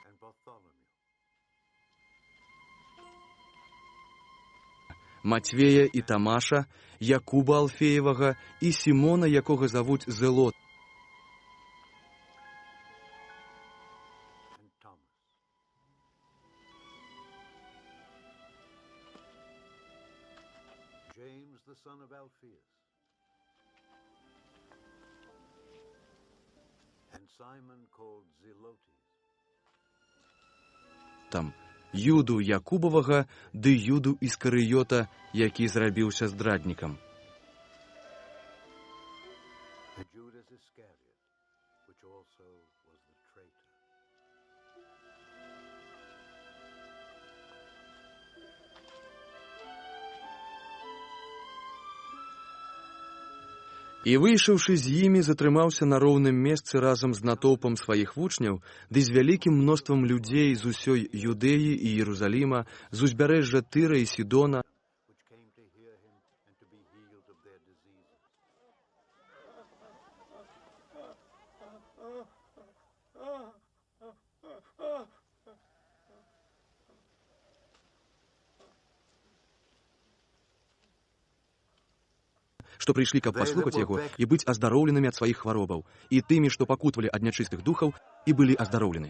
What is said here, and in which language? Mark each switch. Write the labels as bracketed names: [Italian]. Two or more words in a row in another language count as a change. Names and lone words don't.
[English] Bartholomew, [Belarusian] Матвея і Тамаша, Якуба Алфеєвага і Сімона, якого завуть Зелот, [English] and Thomas. James, the son of Alphaeus, and Simon called Zelotes, [Belarusian] там, Юду Якубовага ды Юду Іскарыёта, які зрабіўся здраднікам. [English] and Judas Iscariot, which also was the traitor. [Belarusian] І, выйшаўшы з імі, затрымаўся на роўным месцы разам з натоўпам сваіх вучняў, ды з вялікім мноствам людзей з усёй Юдэі і Іерусаліма, з узбярэжжа Тыра і Сідона, [English] Which came to hear him and to be healed of their diseases. [Belarusian] што прыйшлі, каб паслухаць яго і быць аздароўленымі ад сваіх хваробаў, і тымі, што пакутвалі ад нячыстых духаў, і былі аздароўлены.